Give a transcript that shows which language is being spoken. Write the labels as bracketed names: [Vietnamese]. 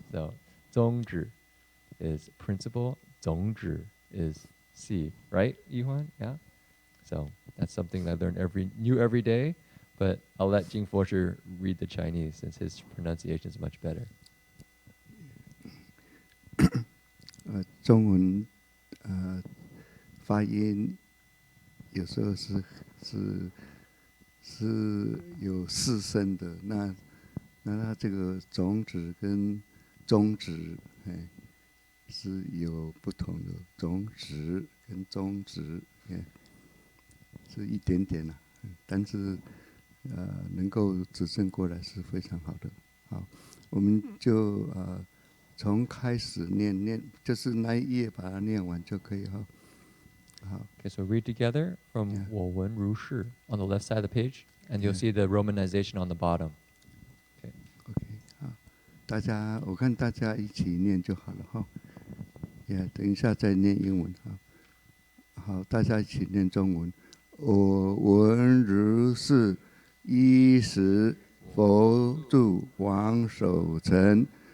[English] So 宗旨 is principle. 种子 is seed. Right, Yuan? Yeah. So that's something I learn every day. But I'll let Jin-Fo read the Chinese since his pronunciation is much better. [Chinese] 中文发音有时候是有四声的，那它这个种子跟中指是有不同的，种子跟中指是一点点啦，但是能够指正过来是非常好的。好，我们就从开始念，就是那一页把它念完就可以哈。好。 [English] Okay, so read together from [Chinese] 我闻如是 [English] on the left side of the page, and you'll see the romanization on the bottom. Okay. [Chinese] OK， 好，我看大家一起念就好了哈。等一下再念英文哈。好，大家一起念中文。我闻如是，一时佛住王守成。